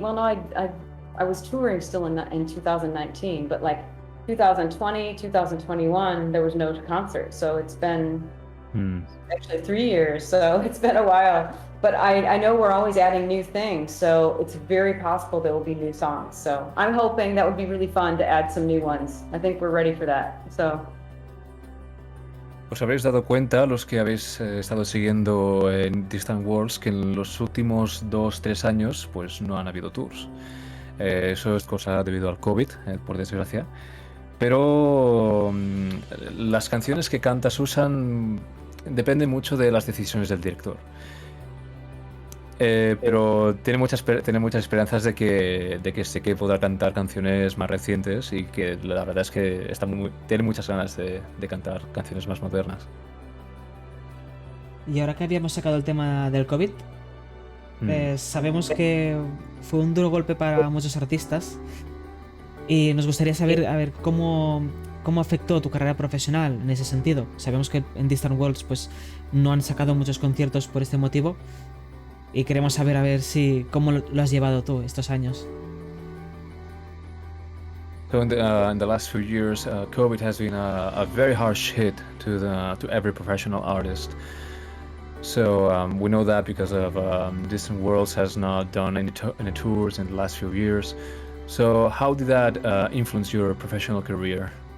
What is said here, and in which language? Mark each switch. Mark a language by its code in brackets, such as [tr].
[en] Well, no, I was touring still in 2019, but like 2020, 2021, there was no concert. So it's been actually 3 years. So it's been a while. But I know we're always adding new things. So it's very possible there will be new songs. So I'm hoping that would be really fun to add some new ones. I think we're ready for that. So. [es] Os habréis dado cuenta, los que habéis estado siguiendo en Distant Worlds, que en los últimos 2-3 años pues no han habido tours. Eso es cosa debido al COVID, por desgracia. Pero las canciones que canta Susan dependen mucho de las decisiones del director. Pero tiene muchas esperanzas de que sé que podrá cantar canciones más recientes y que la verdad es que tiene muchas ganas de cantar canciones más modernas. Y ahora que habíamos sacado el tema del COVID, sabemos que fue un duro golpe para muchos artistas y nos gustaría saber a ver cómo afectó tu carrera profesional en ese sentido. Sabemos que en Distant Worlds pues no han sacado muchos conciertos por este motivo. Y queremos saber a ver cómo lo has llevado tú estos años. [en] So in the last few years, COVID has been a very harsh hit to every professional artist. So we know that because of Distant Worlds has not done any tours in the last few years. So how did that influence your professional career?